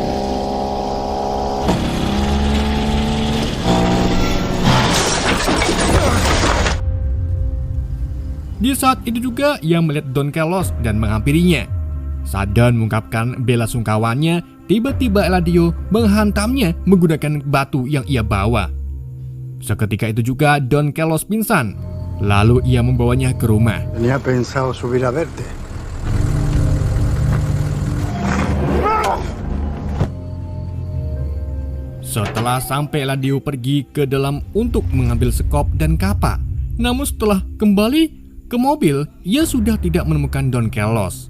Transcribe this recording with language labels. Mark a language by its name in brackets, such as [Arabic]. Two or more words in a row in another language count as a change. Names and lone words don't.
[Indonesian] Di saat itu juga ia melihat Don Carlos dan menghampirinya. Saat Don mengungkapkan bela sungkawanya, tiba-tiba Eladio menghantamnya menggunakan batu yang ia bawa. Seketika itu juga Don Carlos pingsan. Lalu ia membawanya ke rumah. [Spanish] Tenía pensado subir a verte. [Indonesian] Setelah sampai, Eladio pergi ke dalam untuk mengambil sekop dan kapak. Namun setelah kembali ke mobil, ia sudah tidak menemukan Don Carlos.